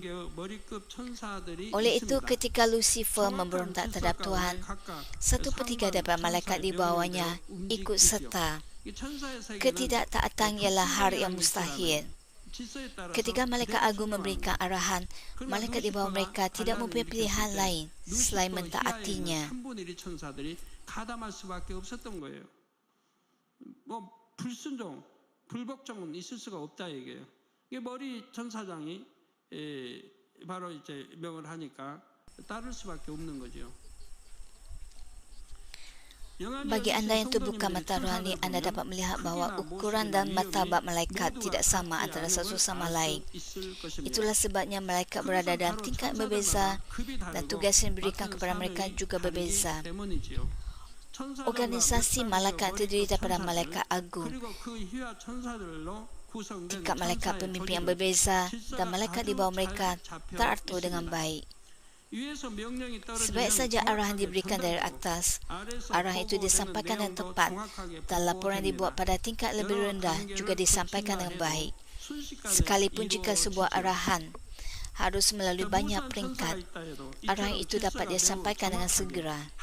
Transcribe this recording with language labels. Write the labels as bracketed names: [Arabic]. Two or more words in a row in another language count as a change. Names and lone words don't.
[Malay] Oleh itu, ketika Lucifer memberontak terhadap Tuhan, 1/3 daripada malaikat di bawahnya ikut serta. Ketidaktaatan ialah hal yang mustahil. Ketika malaikat agung memberikan arahan, malaikat di bawah mereka tidak mempunyai pilihan lain selain mentaatinya. [Korean] 불순종, 불복종은 있을 수가 없다 이게요. 이게 머리 천사장이 바로 이제 명을 하니까 따를 수밖에 없는 거죠. [Malay] Bagi anda yang terbuka mata rohani, anda dapat melihat bahawa ukuran dan martabat malaikat tidak sama antara satu sama lain. Itulah sebabnya malaikat berada dalam tingkat berbeza dan tugas yang diberikan kepada mereka juga berbeza. Organisasi malaikat terdiri daripada malaikat agung, tingkat malaikat pemimpin yang berbeza dan malaikat di bawah mereka teratur dengan baik. Sebaik saja arahan diberikan dari atas, arahan itu disampaikan dengan tepat dan laporan dibuat pada tingkat lebih rendah juga disampaikan dengan baik. Sekalipun jika sebuah arahan harus melalui banyak peringkat, arahan itu dapat disampaikan dengan segera.